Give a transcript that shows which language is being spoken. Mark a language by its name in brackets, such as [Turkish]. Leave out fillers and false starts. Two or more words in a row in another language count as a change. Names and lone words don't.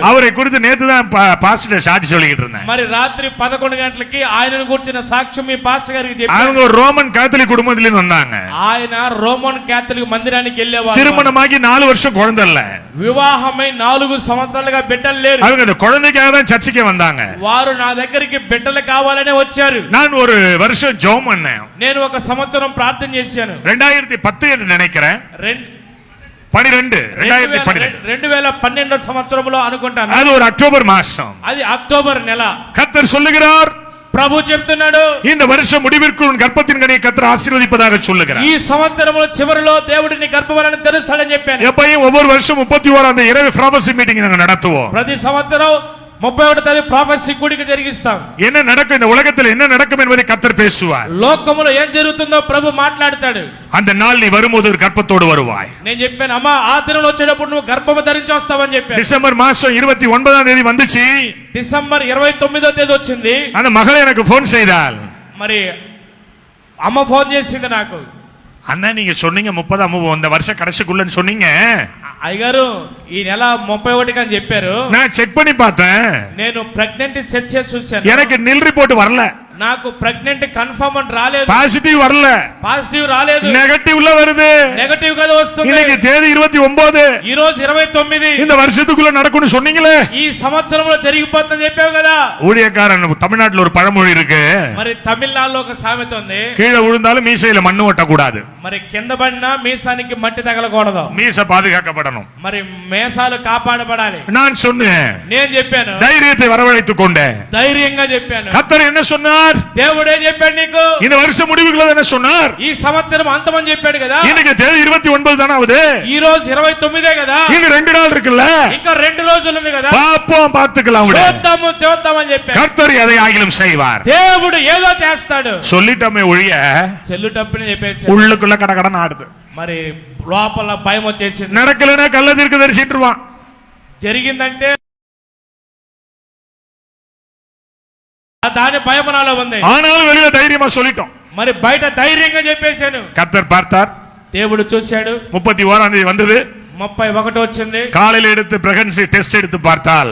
[Tamil] அவரை குறித்து நேத்து தான் பாஸ்டர் சாட்சி சொல்லிட்டு இருந்தேன். [Telugu] మరి రాత్రి 11 గంటలకి ఆయనను కూర్చున్న సాక్ష్యం మీ పాస్టర్ గారికి చెప్పారు. [Tamil] அவங்க ஒரு [English] Roman Catholic [Tamil] குடும்பத்துல இருந்து வந்தாங்க. [Telugu] ఆయన [English] Roman Catholic [Telugu] మందిరానికి వెళ్ళేవారు. [Tamil] திருமணமாகி 4 வருஷம் குழந்தை இல்ல. [Telugu] వివాహమై 4 సంవత్సరాలుగా బిడ్డలు లేరు. [Tamil] அவங்க அந்த குழந்தைக்காக தான் சர்ச்சுக்கு வந்தாங்க. [Telugu] వారు నా దగ్గరికి బిడ్డలు కావాలనే వచ్చారు. [Tamil] நான் ஒரு வருஷம் ஜெபம் பண்ணேன். [Telugu] నేను ఒక సంవత్సరం ప్రార్థన చేశాను. [Tamil] 2010 என்று நினைக்கிறேன். [Telugu] 2012 సంవత్సరంలో అనుకుంటాను. [Tamil] அது ஒரு அக்டோபர் மாசம். [Telugu] అది అక్టోబర్ నెల. [Tamil] கர்த்தர் சொல்லுகிறார், [Telugu] ప్రభు చెప్తున్నాడు, [Tamil] இந்த வருஷம் முடிவிற்குள் உன் கர்ப்பத்தின் கனியை கர்த்தர் ஆசீர்வதிப்பதாக சொல்லுகிறார். [Telugu] ఈ సంవత్సరంలో చివరిలో దేవుడిని గర్భఫలాన్ని తెరుస్తాడని చెప్పాను. [Tamil] எப்பயும் ஒவ்வொரு வருஷம் 31 அந்த இரவு [English] prophecy meeting [Tamil] நாங்க நடத்துவோம். [Telugu] ప్రతి సంవత్సరం 31వ తేదీ ప్రాఫెసీ కూడిక జరిగిస్తాం. [Tamil] என்ன நடக்கும் இந்த உலகத்தில் என்ன நடக்கும் என்பதை கர்த்தர் பேசுவார். [Telugu] లోకములో ఏం జరుగుతుందో ప్రభు మాట్లాడతాడు. [Tamil] அந்த நாள் நீ வரும்போது ஒரு கர்ப்பத்தோடு வருவாய். [Telugu] నేను చెప్పాను, అమ్మా ఆ దినం వచ్చేటప్పుడు నువ్వు గర్భము ధరించి వస్తావని చెప్పాను. [Tamil] டிசம்பர் மாசம் 29ஆம் தேதி வந்துச்சு. [Telugu] డిసెంబర్ 29వ తేదీ వచ్చింది. [Tamil] அந்த மகள் எனக்கு போன் செய்தாள். [Telugu] మరి అమ్మ ఫోన్ చేసింది నాకు. [Tamil] அண்ணா நீங்க சொன்னீங்க 30 இந்த வருஷ கடைசிக்குள்ளன்னு சொன்னீங்க. [Telugu] అయ్యగారు ఈ నెల 31 అని చెప్పారు. [Tamil] நான் செக் பண்ணி பார்த்தேன், [Telugu] నేను [English] pregnant check [Telugu] చేసి చూశాను. [Tamil] எனக்கு [English] nil report [Tamil] வரல, [Telugu] నాకు [English] pregnant confirm [Telugu] అని రాలేదు, [Tamil] பாசிட்டிவ் வரல, [Telugu] పాజిటివ్ రాలేదు, [Tamil] நெகட்டிவ்ல வருது. [Telugu] నెగటివ్ గా వస్తుంది. [Tamil] இன்னைக்கு தேதி 29, [Telugu] ఈ రోజు 29, [Tamil] இந்த வருஷத்துக்குள்ள நடக்கும்னு சொன்னீங்களே. [Telugu] ఈ సంవత్సరంలో జరిగిపోతుందని చెప్పావు కదా. [Tamil] ஊழியக்காரன் தமிழ்நாட்டுல ஒரு பழமொழி இருக்கு, [Telugu] మరి తమిళనాడులో ఒక సామెత ఉంది, [Tamil] கீழே விழுந்தாலும் மீசையில மண்ணு ஒட்டக்கூடாது, [Telugu] మరి కింద పడినా మీసానికి మట్టి తగలకూడదు, [Tamil] மீச பாதுகாக்கப்படணும். [Telugu] మరి మేసాలు కాపాడబడాలి. [Tamil] நான் சொன்னேன், [Telugu] నేను చెప్పాను, [Tamil] தைரியத்தை வரவழைத்துக் கொண்டேன். [Telugu] ధైర్యంగా చెప్పాను. [Tamil] கர்த்தர் என்ன சொன்னார்? [Telugu] దేవుడే చెప్పాడు నీకు. [Tamil] இந்த வருஷ முடிவுக்குள்ள என்ன சொன்னார்? [Telugu] ఈ సంవత్సరం అంతమని చెప్పాడు కదా. [Tamil] இன்னைக்கு தேதி 29 தானே ஆகுது, [Telugu] ఈ రోజు 29 కదా. [Tamil] இன்னும் 2 நாள் இருக்குல்ல, [Telugu] ఇంకా 2 రోజులు ఉంది కదా. [Tamil] பாப்போம், பார்த்துக்கலாம் விடு. [Telugu] చూద్దామని చెప్పాడు. [Tamil] கர்த்தர் எதை ஆகிலும் செய்வார். [Telugu] దేవుడు ఏదో చేస్తాడు. [Tamil] சொல்லிட்டோமே ஒழிய [Telugu] చెల్లుటప్పుని చెప్పేసి [Tamil] உள்ளுக்குள்ள கடகடன்னு ஆடுது. [Telugu] మరి లోపల భయం వచ్చేసింది. [Tamil] நடக்கலன்னா கள்ள தீர்க்க தரிசிட்டுருவான். [Telugu] జరిగిందంటే దాని భయం నాలో ఉంది. [Tamil] ஆனாலும் வெளியில தைரியமா சொல்லிட்டோம். [Telugu] మరి బయట ధైర్యంగా చెప్పేశాను. [Tamil] கர்த்தர் பார்த்தார், [Telugu] దేవుడు చూశాడు. [Tamil] 31ஆம் தேதி வந்தது, [Telugu] 31 వచ్చింది. [Tamil] காலையில எடுத்து [English] pregnancy test [Tamil] எடுத்து பார்த்தால்